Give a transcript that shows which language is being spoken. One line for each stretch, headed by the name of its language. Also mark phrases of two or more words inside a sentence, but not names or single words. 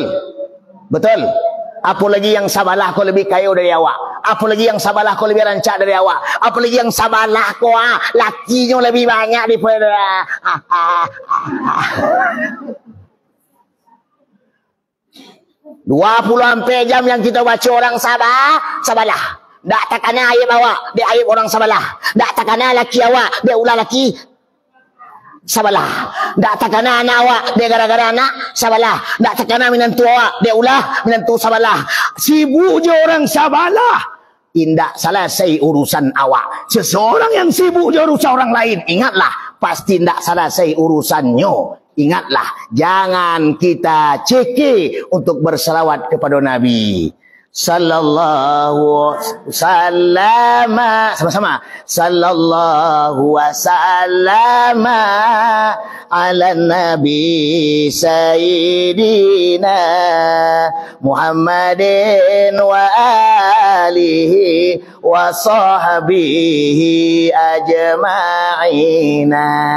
Malay: Apa lagi yang sabalah kau lebih kaya dari awak? Apa lagi yang sabalah kau lebih rancak dari awak? Apa lagi yang sabalah kau lakinya lebih banyak daripada 20 jam yang kita baca orang sabalah. Tak takana aib awak, dia aib orang sabalah. Tak takana laki awak, dia ulah laki sabalah. Tak takana anak awak, dia gara-gara anak sabalah. Tak takana minantu awak, dia ulah minantu sabalah. Sibuk je orang sabalah, indak selesai urusan awak. Seseorang yang sibuk je urusan orang lain, ingatlah, pasti indak selesai urusannya. Ingatlah, jangan kita cekik untuk berselawat kepada Nabi.
Arabic: صلى الله سلم, sama-sama. صلى الله وسلم على نبي سيدنا محمد وآله وصحبه أجمعين.